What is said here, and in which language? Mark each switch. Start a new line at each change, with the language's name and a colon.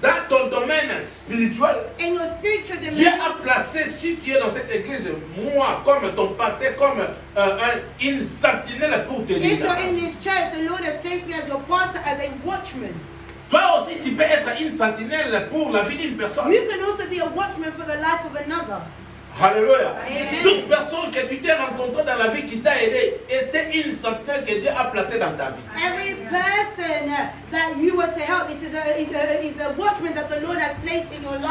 French: Dans ton domaine spirituel,
English: In your spiritual
French: Dieu
English: domain,
French: a placé, si tu es dans cette église, moi, comme ton pasteur, comme une sentinelle pour te
English: if
French: dire.
English: you're in this church, the Lord has placed me as your pastor, as a watchman.
French: Toi aussi, tu peux être une sentinelle pour la vie d'une personne.
English: You can also be a watchman for the life of another. Alléluia. Amen.
French: Toute personne que tu t'es rencontrée dans la vie qui t'a aidé était une sentinelle que Dieu a placée dans ta vie.
English: Every person that you were to help, it is a watchman that the Lord has placed in your life.